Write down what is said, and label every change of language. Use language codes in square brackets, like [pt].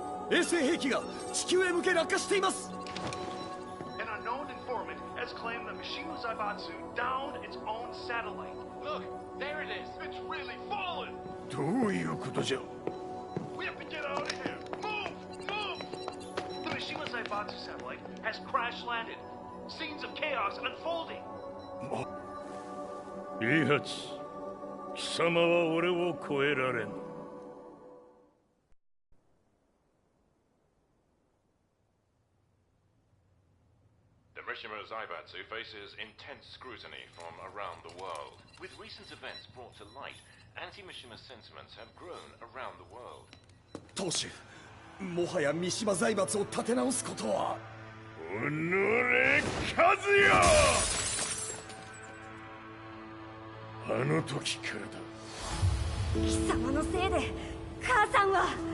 [ja] 衛星兵器が地球へ向け落下しています。 [en] An unknown informant has claimed the Mishima Zaibatsu downed its own satellite. Look, there it is. It's really fallen. [ja] どういうことじゃ。 [en] We have to get out of here. Move, move. The Mishima Zaibatsu satellite has crash landed. Scenes of chaos unfolding. [ja] イハチ、貴様は俺を超えられん。 [en] The Mishima Zaibatsu faces intense scrutiny from around the world. With recent events brought to light, anti-Mishima sentiments have grown around the world. [ja] 当主、もはや三島財閥を立て直すことは。おのれ、和也！あの時からだ。貴様のせいで母さんは。